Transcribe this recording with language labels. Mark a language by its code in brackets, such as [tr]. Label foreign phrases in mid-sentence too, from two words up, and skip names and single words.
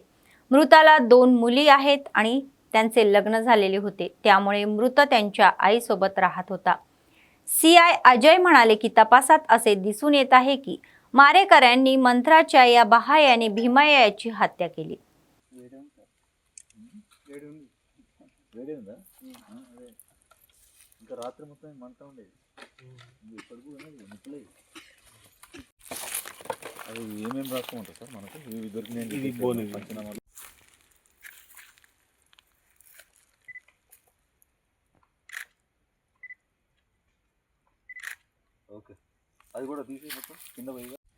[mr] मृताला 2 मुली आहेत आणि त्यांचे लग्न झालेले होते, त्यामुळे मृत त्यांच्या आईसोबत राहत होता. CI अजय म्हणाले की तपासात असे दिसून येत आहे की मारेकऱ्यांनी मंत्राच्या या बहायाने भीमय्या याची हत्या केली. [te] రాత్రి మొత్తం మంట ఉండేది ఇప్పుడు కూడా నిప్పులే అది ఏమేమి రాసుకోమంటారు సార్ మనకు ఇవి దొరికినాయి పంచనామాలు ఓకే అది కూడా తీసి మొత్తం కింద పోయి